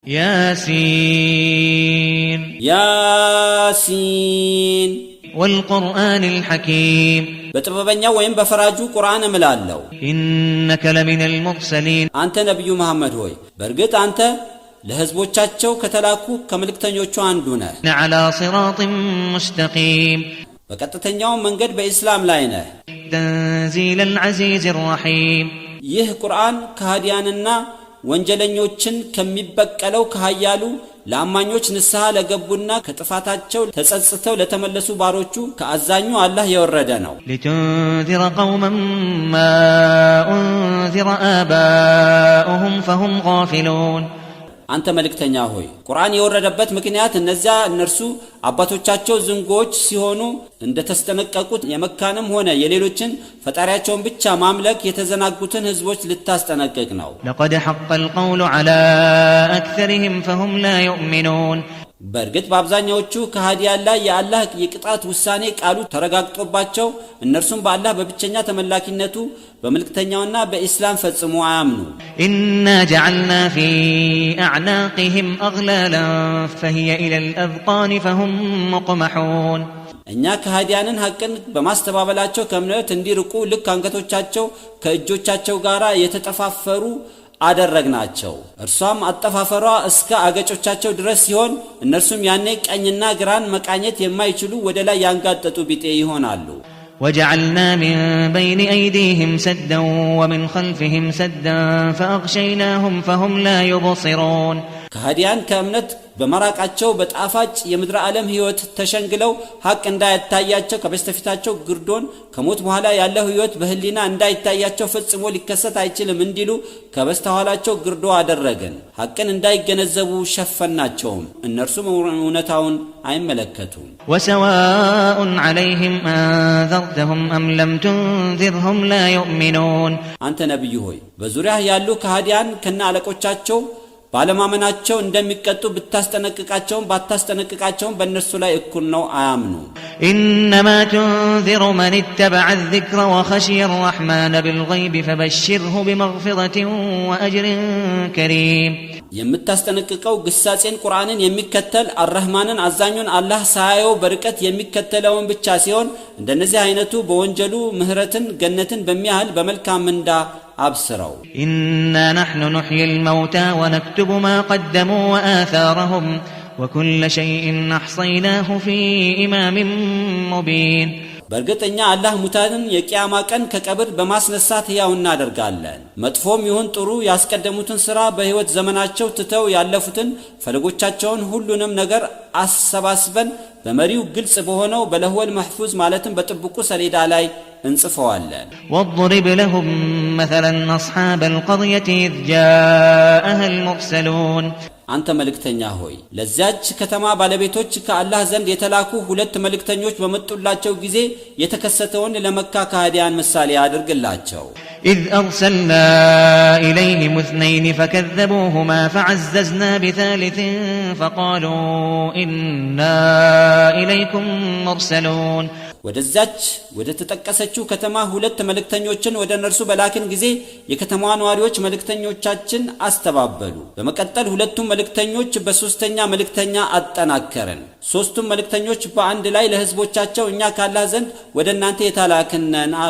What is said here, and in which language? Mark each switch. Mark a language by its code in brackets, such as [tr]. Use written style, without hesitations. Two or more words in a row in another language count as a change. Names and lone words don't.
[ar] ياسين ياسين والقرآن الحكيم [am] በጥበበኛው ወይም በፈራጁ ቁርአን እምላለሁ [ar] إنك لمن المرسلين [am] አንተ ነብዩ መሐመድ ሆይ በርግጥ አንተ ለህዝቦቻቸው ከተላኩ ከመልእክተኞቹ አንዱ ነህ [ar] على صراط مستقيم [am] በቀጥተኛው መንገድ በእስላም ላይ ነህ [ar] تنزيل العزيز الرحيم [am] ይህ ቁርአን ከሃዲያንና ወንጀለኞችን ከሚበቀለው ከሃያሉ ለአማኞች ንስሐ ለገቡና ከጥፋታቸው ተጸጽተው ለተመለሱ ባሮቹ ከአዛኙ አላህ የወረደ ነው [ar] لتنذر قوما ما أنذر آباؤهم فهم غافلون [am] አንተ መልእክተኛ ሆይ ቁርአን የወረደበት ምክንያት እነርሱ አባቶቻቸው ዝንጎች ሲሆኑ እንደተስተነቀቁት የመካንም ሆነ የሌሎችን ፈጣሪያቸውን ብቻ ማምለክ የተዘናጉትን ህዝቦች ልታስጠነቅቅ ነው [ar] لقد حق القول على أكثرهم فهم لا يؤمنون [am] በርግጥ በአብዛኛዎቹ ከሃዲያን ላይ የአላህ የቅጣት ውሳኔ ቃሉ ተረጋግጦባቸው እነርሱም በአላህ በብቸኛ ተመላኪነቱ በመልእክተኛውና በእስላም ፈጽሞ አያምኑ [ar] إنا جعلنا في أعناقهم أغلالا فهي إلى الأذقان فهم مقمحون [am] እኛ ከሃዲያንን ሐቅን በማስተባበላቸው ከእምነት እንዲርቁ ልክ አንገቶቻቸው ከእጆቻቸው ጋር የተጠፋፈሩ አደረግናቸው እርሷም አጠፋፈሯ እስከ አገጮቻቸው ድረስ ሲሆን እነርሱም ያኔ ቀኝና ግራን መቃኘት የማይችሉ ወደ ላይ ያንጋጠጡ ቢጤ ይሆናሉ [ar] وجعلنا من بين أيديهم سدا ومن خلفهم سدا فأغشيناهم فهم لا يبصرون [am] ከሃዲያን ከእምነት በመራቃቸው በጣፋጭ የምድር ዓለም ህይወት ተሸንግለው ሐቅ እንዳይታያቸው ከበስተፊታቸው ግርዶን ከሞት በኋላ ያለው ህይወት በህሊና እንዳይታያቸው ፈጽሞ ሊከሰት አይችልም እንዲሉ ከበስተኋላቸው ግርዶ አደረገን ሐቅን እንዳይገነዘቡ ሸፈናቸው እነርሱም እውነታውን አይመለከቱም [ar] وسواء عليهم أنذرتهم أم لم تنذرهم لا يؤمنون [am] አንተ ነብዩ ሆይ በዙሪያ ያሉ ከሃዲያን ከነ አለቆቻቸው ባለማመናቸው እንደሚቀጡ ብታስጠነቅቃቸውም ባታስጠነቅቃቸውም በእነርሱ ላይ እኩል ነው አያምኑ [ar] إنما تنذر من اتبع الذكر وخشي الرحمن بالغيب فبشره بمغفرة وأجر كريم [am] የምታስጠነቅቀው ግሳጼን ቁርአንን የሚከተል አርህማንን አዛኙን አላህ ሳያየው በርቀት የሚከተለውን ብቻ ሲሆን እንደነዚህ አይነቱ በወንጀሉ ምህረትን ገነትን በሚያህል በመልካም ምንዳ አብስረው [ar] إنا نحن نحيي الموتى ونكتب ما قدموا وآثارهم وكل شيء أحصيناه في إمام مبين [am] በርግጠኛ አላህ ሙታንን የቂያማ ቀን ከቀብር በማስነሳት ያው እናደርጋለን መጥፎም ይሁን ጥሩ ያስቀደሙትን ሥራ በህይወት ዘመናቸው ትተው ያለፉትን ፈለጎቻቸውን ሁሉንም ነገር አሰባስበን በመሪው ግልጽ በሆነው [ar] باللوح المحفوظ [am] ማለትም በጥብቁ ሰሌዳ ላይ እንጽፈዋለን [ar] واضرب لهم مثلا أصحاب القرية إذ جاءها المرسلون [am] አንተ መልእክተኛ ሆይ ለዛች ከተማ ባለቤቶች ከአላህ ዘንድ የተላኩ ሁለት መልእክተኞች በመጡላቸው ጊዜ የተከሰተውን ለመካ ከሃዲያን ምሳሌ አድርግላቸው [ar] إذ أرسلنا إليهم اثنين فكذبوهما فعززنا بثالث فقالوا إنا إليكم مرسلون [am] ወደዛች ወደ ተጠቀሰችው ከተማ ሁለት መልእክተኞችን ወደ እነርሱ በላክን ጊዜ የከተማዋ ነዋሪዎች መልእክተኞቻችን አስተባበሉ በመቀጠል ሁለቱም መልእክተኞች በሶስተኛ መልእክተኛ አጠናከረን ሶስቱም መልእክተኞች በአንድ ላይ ለህዝቦቻቸው እኛ ካላህ ዘንድ ወደ እናንተ የተላክነን አሉ